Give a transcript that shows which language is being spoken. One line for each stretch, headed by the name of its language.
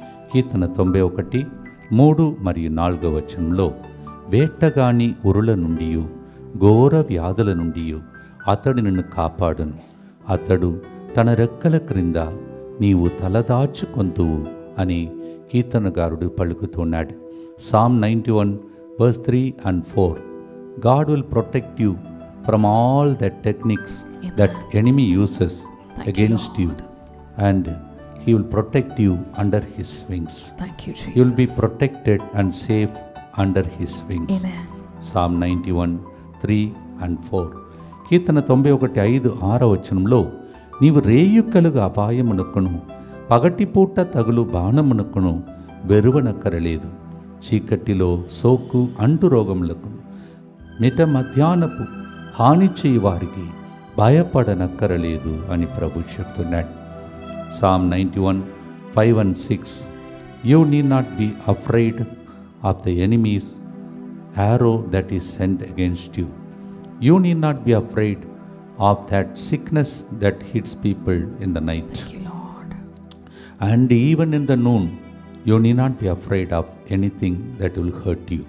Telugu: కీర్తన 91 3 మరియు 4 వచనంలో వేట్టగాని ఉరుల నుండి ఘోర వ్యాధుల నుండి అతడు నిన్ను కాపాడును. అతడు తన రెక్కల క్రింద నీవు తలదాచుకొందువు అని కీర్తనగారుడు పలుకుతున్నాడు.
English: Psalm 91 verse 3 and 4. God will protect you from all the techniques that enemy uses against you, and he will protect you under his wings. Thank you, Jesus. You will be protected and safe under his wings. Amen. Psalm 91 3 and 4.
Telugu: కీర్తన 91 5 వచనంలో నీవు రేయుకలుగా అపాయమునకును పగటిపూట తగులు బాణమునకును వెరువనక్కరలేదు. చీకటిలో సోకు అంటు రోగములకు మిట మధ్యాహ్నపు హాని చేయి వారికి భయపడనక్కరలేదు అని ప్రభు చెప్తున్నాడు.
English: Psalm 91 5 and 6. You need not be afraid of the enemy's arrow that is sent against you. You need not be afraid of that sickness that hits people in the night. Thank you, Lord. And even in the noon, you need not be afraid of anything that will hurt you.